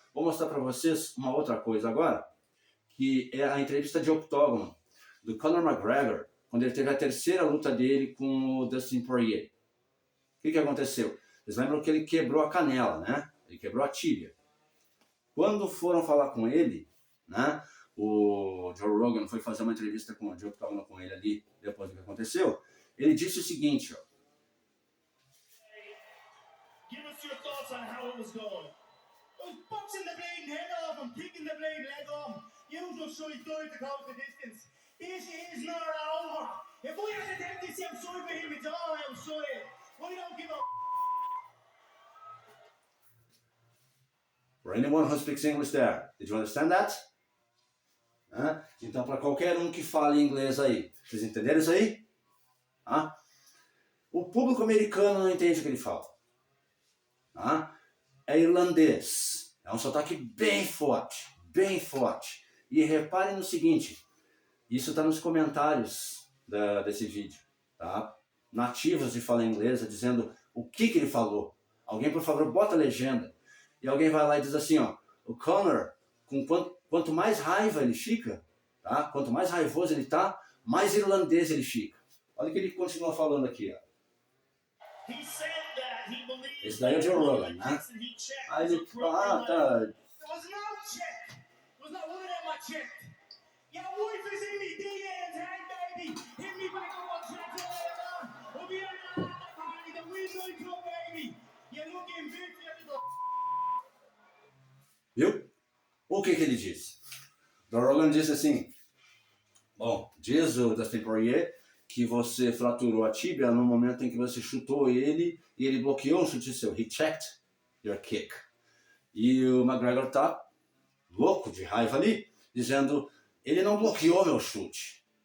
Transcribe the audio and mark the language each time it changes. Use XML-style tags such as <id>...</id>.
<pt>Vou mostrar para vocês uma outra coisa agora, que é a entrevista de octógono do Conor McGregor, quando ele teve a terceira luta dele com o Dustin Poirier. O que aconteceu? Vocês lembram que ele quebrou a canela, né? Ele quebrou a tíbia. Quando foram falar com ele, né? O Joe Rogan foi fazer uma entrevista de octógono com ele ali, depois do que aconteceu. Ele disse o seguinte, ó.</pt> <en>Give us your thoughts on how it was going. I was boxing the bleeding head off and picking the bleeding leg off. Usual shite story to close the distance. This is not over. If we had to take this outside with him, it's all outside. We don't give a For anyone who speaks English there, did you understand that?</en> <pt>Então, para qualquer um que fale inglês aí, vocês entenderam isso aí? O público americano não entende o que ele fala. É irlandês. É um sotaque bem forte, bem forte. E reparem no seguinte, isso está nos comentários desse vídeo, tá? Nativos de fala inglesa dizendo o que ele falou. Alguém, por favor, bota a legenda. E alguém vai lá e diz assim, ó, o Conor, quanto mais raiva ele fica, tá? Quanto mais raivoso ele tá, mais irlandês ele fica. Olha o que ele continua falando aqui, ó. Esse daí é o Joe Rogan, né? Aí ele fala, tá.</pt> <en>There was no check. There was not one of them I checked. Your wife is in me DMs, hey baby. Hit me back up on track later on. We'll be on the party, the Windows Club, baby. You're looking big for your little.</en> <pt>Viu? O que ele disse? O Rogan disse assim, bom, diz o Dustin Poirier que você fraturou a tíbia no momento em que você chutou ele e ele bloqueou um chute seu.</pt> <en>He checked your kick.</en> <pt>E o McGregor tá louco de raiva ali, dizendo, ele não bloqueou meu chute.</pt>